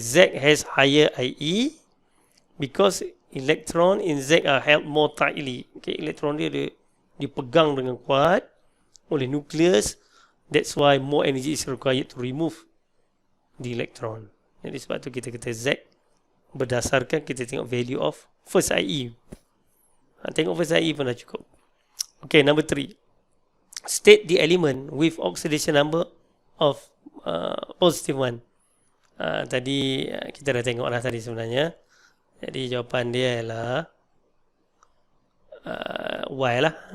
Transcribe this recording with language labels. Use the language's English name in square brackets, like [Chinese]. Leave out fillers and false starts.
[English] Z has higher IE because electron in Z are held more tightly. [Malay] Okay, elektron dia dipegang dengan kuat oleh nucleus. [English] That's why more energy is required to remove the electron. [Malay] Jadi sebab tu kita kata Z berdasarkan kita tengok value of first IE. Tengok first IE pun dah cukup. [English] Okay, number 3. State the element with oxidation number of positive 1. [Malay] Tadi kita dah tengok lah tadi sebenarnya. Jadi jawapan dia ialah Y lah.